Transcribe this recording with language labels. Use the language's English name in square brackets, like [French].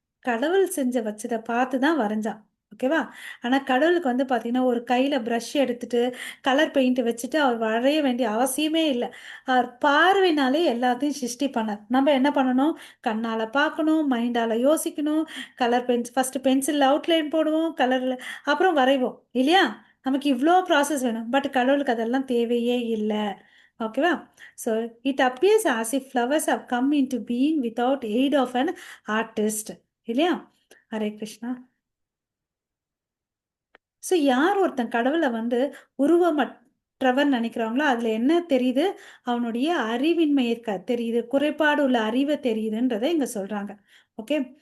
[Tamil] கடவுள் செஞ்ச வச்சதை பார்த்து தான் வரைஞ்சான். ஓகேவா? ஆனால் கடவுளுக்கு வந்து பார்த்தீங்கன்னா ஒரு கையில் ப்ரஷ் எடுத்துட்டு கலர் பெயிண்ட் வச்சுட்டு அவர் வரைய வேண்டிய அவசியமே இல்லை. அவர் பார்வைனாலே எல்லாத்தையும் சிருஷ்டி பண்ணார். நம்ம என்ன பண்ணணும்? கண்ணால் பார்க்கணும், மைண்டால் யோசிக்கணும், கலர் ஃபஸ்ட்டு பென்சில் அவுட்லைன் போடுவோம், கலரில் அப்புறம் வரைவோம் இல்லையா? நமக்கு இவ்வளோ ப்ராசஸ் வேணும். பட் கடவுளுக்கு அதெல்லாம் தேவையே இல்லை. ஓகேவா? [English] So it appears as if flowers have come into being without aid of an artist. [Tamil] இல்லையா? ஹரே கிருஷ்ணா. ஸோ யார் ஒருத்தன் கடவுளை வந்து உருவமற்றவர் நினைக்கிறாங்களோ அதில் என்ன தெரியுது? அவனுடைய அறிவின்மை தெரியுது, குறைபாடு உள்ள அறிவை தெரியுதுன்றதை இங்கே சொல்றாங்க. ஓகே.